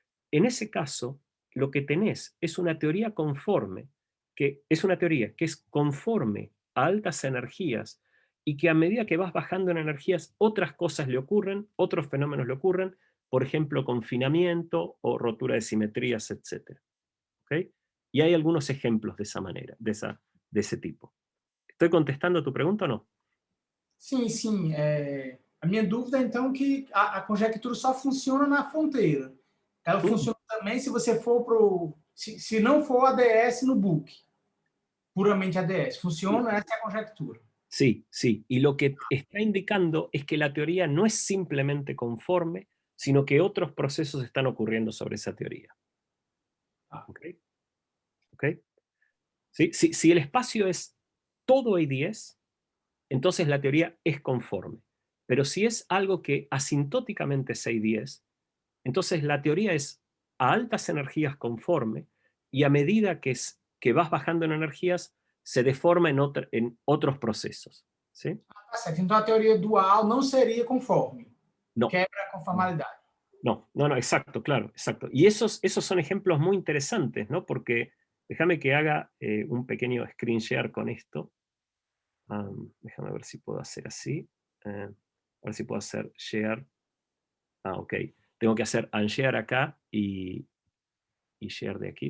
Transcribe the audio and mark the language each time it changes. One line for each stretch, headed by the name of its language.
Spanish: En ese caso, lo que tenés es una teoría conforme, que es una teoría que es conforme a altas energías y que a medida que vas bajando en energías, otras cosas le ocurren, otros fenómenos le ocurren, por ejemplo, confinamiento o rotura de simetrías, etc. ¿Okay? Y hay algunos ejemplos de esa manera, de ese tipo. ¿Estoy contestando a tu pregunta o no?
Portuguese: Sim, sim. A minha dúvida é, então, que a conjectura só funciona na fronteira. Ela funciona também se você for se não for ADS no book. Puramente ADS. Funciona, essa é a conjectura.
Spanish: Sí, sí. Y lo que está indicando es que la teoría no es simplemente conforme, sino que otros procesos están ocurriendo sobre esa teoría. ¿Ok? ¿Ok? ¿Sí? Si el espacio es todo ADS, entonces la teoría es conforme. Pero si es algo que asintóticamente es ADS, entonces la teoría es a altas energías conforme y a medida que vas bajando en energías, se deforma en otros procesos. ¿Sí?
Portuguese: Tá certo. Então, a teoria dual não seria conforme.
Spanish: No.
Portuguese: Quebra a conformalidade.
Spanish: No, exacto, claro, exacto. Y esos son ejemplos muy interesantes, ¿no? Porque déjame que haga un pequeño screen share con esto. Déjame ver si puedo hacer así. a ver si puedo hacer share. Ah, ok. Tengo que hacer unshare acá y share de aquí.